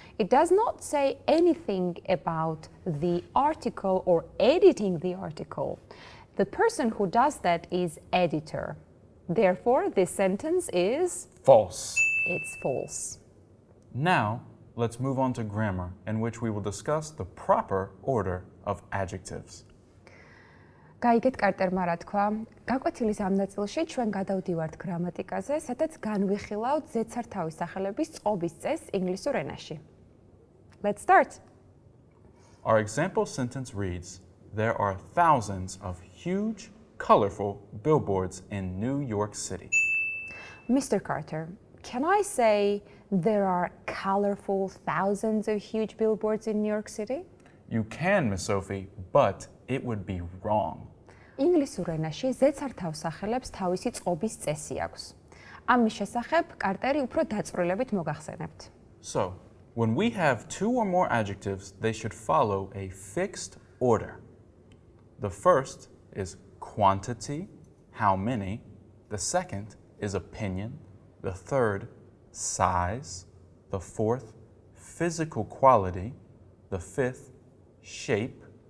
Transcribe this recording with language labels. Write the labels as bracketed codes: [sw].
[en] It does not say anything about the article or editing the article. The person who does that is editor. Therefore, this sentence is False. It's false. Now, let's move on to grammar, in which we will discuss the proper order of adjectives. [ka] გაიგეთ კარტერმა რა თქვა? გაკვეთილის ამ ნაწილში ჩვენ გადავდივართ გრამატიკაზე, სადაც განვიხილავთ ზედსართავის სახელების წყობის წესს ინგლისურ ენაში. [en] Let's start. Our example sentence reads, There are thousands of huge, colorful billboards in New York City. Mr. Carter, can I say there are colorful thousands of huge billboards in New York City? You can, Miss Sophie, but it would be wrong. [ka] ინგლისურ ენაში ზეცართავს სახელებს თავისი წყობის წესი აქვს. ამის შესახებ კარტერი უფრო დაწვრილებით მოგახსენებთ. [en] So, when we have two or more adjectives, they should follow a fixed order. The first is quantity, how many. The second is opinion. The third, size. The fourth, physical quality. The fifth, shape.